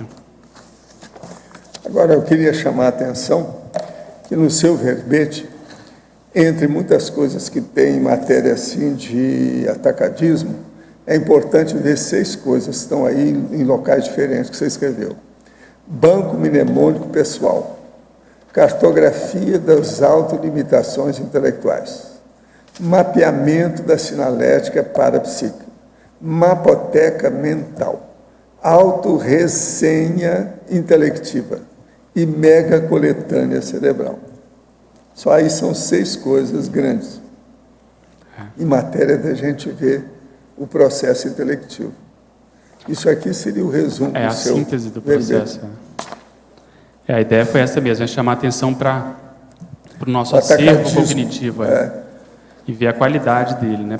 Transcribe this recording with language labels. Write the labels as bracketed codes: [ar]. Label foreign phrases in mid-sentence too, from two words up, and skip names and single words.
[pt] Agora, eu queria chamar a atenção que no seu verbete, entre muitas coisas que tem em matéria assim de atacadismo, é importante ver 6 coisas que estão aí em locais diferentes que você escreveu. Banco mnemônico pessoal, cartografia das autolimitações intelectuais, mapeamento da sinalética parapsíquica, mapoteca mental, autorresenha intelectiva e mega coletânea cerebral. Só aí são 6 coisas grandes em matéria da gente ver o processo intelectivo. Isso aqui seria o resumo do seu síntese do processo. A ideia foi essa mesmo, é chamar a atenção para o nosso acervo cognitivo e ver a qualidade dele, né?